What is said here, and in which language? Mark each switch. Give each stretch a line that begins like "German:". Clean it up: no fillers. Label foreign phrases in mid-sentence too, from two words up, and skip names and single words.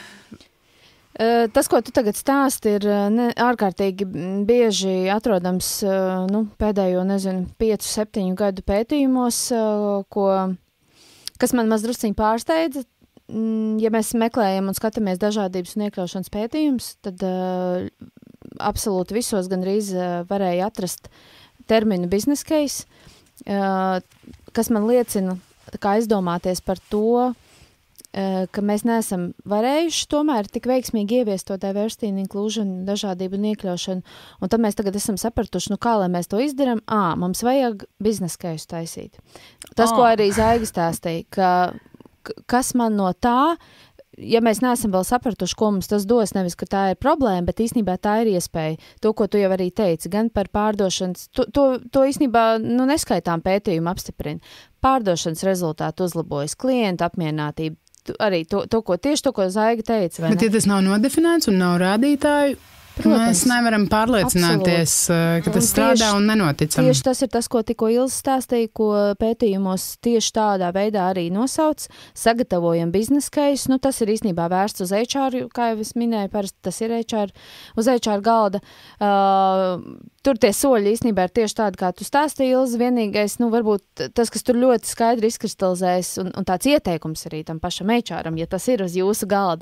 Latvian: Tas, ko tu tagad stāsti, ir ārkārtīgi bieži atrodams pēdējo, 5-7 gadu pētījumos, kas man mazdrusciņi pārsteidza. Ja mēs meklējam un skatāmies dažādības un iekļaušanas pētījumus, tad absolūti visos gandrīz varēja atrast terminu
English: business case,
Latvian: kas man liecina, kā aizdomāties par to, ka mēs neesam varējuši tomēr tik veiksmīgi ieviest to
English: diversity and inclusion,
Latvian: dažādību un iekļaušanu. Un tad mēs tagad esam sapratuši, kā lai mēs to izdaram, mums vajag
English: business case
Latvian: taisīt. Tas, ko arī Zaiga stāstīja, kas man no tā, ja mēs neesam vēl sapratuši, ko mums tas dos, nevis, ka tā ir problēma, bet īstenībā tā ir iespēja. To, ko tu jau arī teici, gan par pārdošanas, to īstenībā neskaitām pētījumu apstiprina. Pārdošanas rezultātu uzlabojas, klienta apmierinātība, arī to, ko Zaiga teica. Bet ja tas nav nodefinēts un nav rādītāju, protams, mēs nevaram pārliecināties, ka tas strādā un nenoticam. Tieši tas ir tas, ko tikko Ilze stāstīja, ko pētījumos tieši tādā veidā arī nosauc. Sagatavojam
English: business case,
Latvian: tas ir īstenībā vērsts uz HR, kā jau es minēju, parasti tas ir HR, uz HR galda. Tur tie soļi īstenībā ir tieši tādi, kā tu stāstīji, Ilze. Vienīgais, varbūt tas, kas tur ļoti skaidri izkristalizējas un tāds ieteikums arī tam pašam HR-am, ja tas ir uz jūsu galda.